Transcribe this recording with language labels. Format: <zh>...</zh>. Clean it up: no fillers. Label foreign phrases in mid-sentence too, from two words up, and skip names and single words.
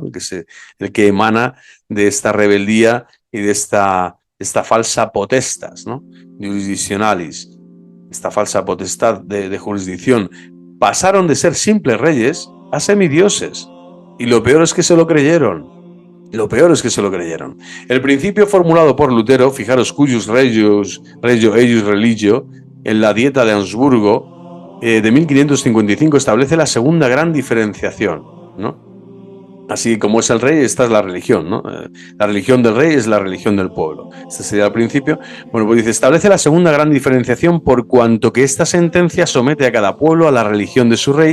<es>El que emana de esta rebeldía y de esta falsa potestas, ¿no?, jurisdiccionalis, esta falsa potestad de jurisdicción. Pasaron de ser simples reyes a semidioses. Y lo peor es que se lo creyeron. El principio formulado por Lutero, fijaros,</es> <la>cuius regio eius religio,</la> <es>en la Dieta de Augsburgo, de 1555, establece la segunda gran diferenciación, ¿no? Así como es el rey, esta es la religión, ¿no? La religión del rey es la religión del pueblo. Este sería el principio. Bueno, pues dice, establece la segunda gran diferenciación por cuanto que esta sentencia somete a cada pueblo a la religión de su rey.</es>